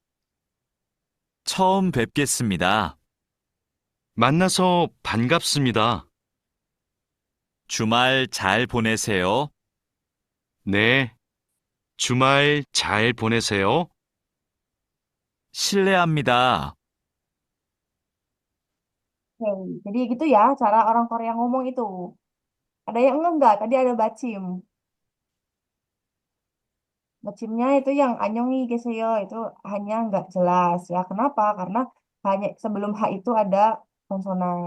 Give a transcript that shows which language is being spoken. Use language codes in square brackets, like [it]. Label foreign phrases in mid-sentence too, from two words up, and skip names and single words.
[ko] 처음 뵙겠습니다. 만나서 반갑습니다. 주말 잘 보내세요. 네. 주말 잘 보내세요. 실례합니다. [id] Oke, jadi gitu ya cara orang Korea ngomong itu. Ada yang enggak? Tadi ada bacim. Bacimnya itu yang [ko] 안녕히 계세요 [id] itu hanya enggak jelas ya. Kenapa? Karena hanya sebelum H itu ada konsonan.